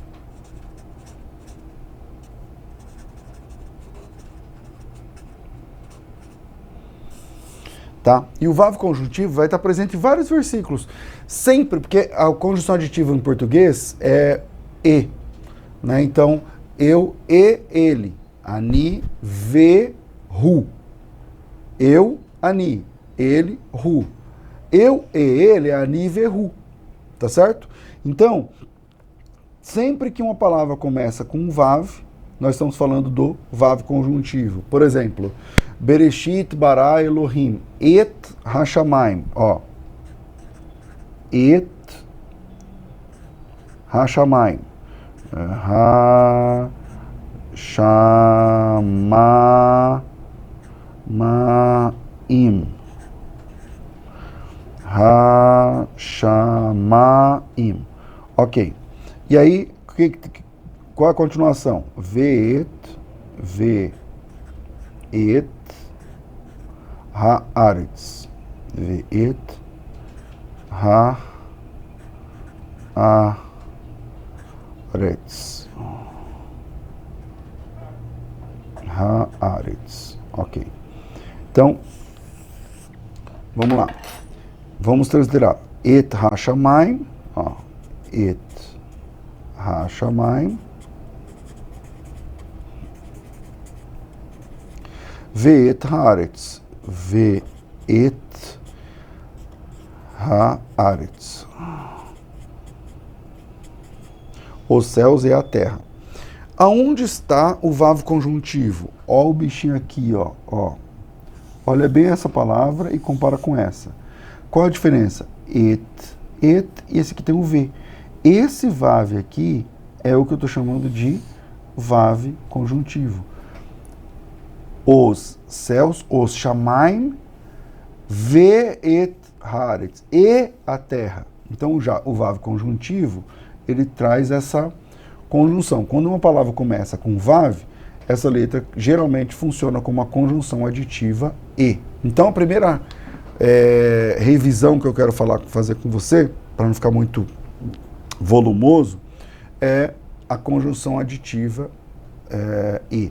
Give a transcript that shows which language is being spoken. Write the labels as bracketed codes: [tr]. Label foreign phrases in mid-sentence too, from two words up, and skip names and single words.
[pt] Tá? E o VAV conjuntivo vai estar presente em vários versículos. Sempre, porque a conjunção aditiva em português é e. Né? Então, eu e ele. [he] אני, ו, רו. [pt] Eu, ani. Ele, ru. Eu e ele é [he] אני, ו, רו. [pt] Tá certo? Então, sempre que uma palavra começa com um VAV, nós estamos falando do VAV conjuntivo. Por exemplo, [he] בראשית ברא אלהים את השמים. Ó. את השמים. Hashamayim. Hashamayim. [pt] Ok. E aí, qual a continuação? [he] ואת הארץ. ואת הארץ. Haaretz. [pt] Ok. Então, vamos lá. Vamos transliterar. [he] את השמים. [pt] Ó. [he] את השמים. ואת הארץ. ואת הארץ. [pt] Os céus e a terra. Aonde está o VAV conjuntivo? Ó o bichinho aqui, ó. Olha bem essa palavra e compara com essa. Qual a diferença? [he] את את, [pt] e esse aqui tem o V. Esse VAV aqui é o que eu estou chamando de VAV conjuntivo. Os céus, os Shamaim, [he] ואת הארץ, [pt] e a terra. Então, já o VAV conjuntivo, ele traz essa conjunção. Quando uma palavra começa com VAV, essa letra geralmente funciona como uma conjunção aditiva e. Então, a primeira revisão que eu quero fazer com você, para não ficar muito volumoso, é a conjunção aditiva e.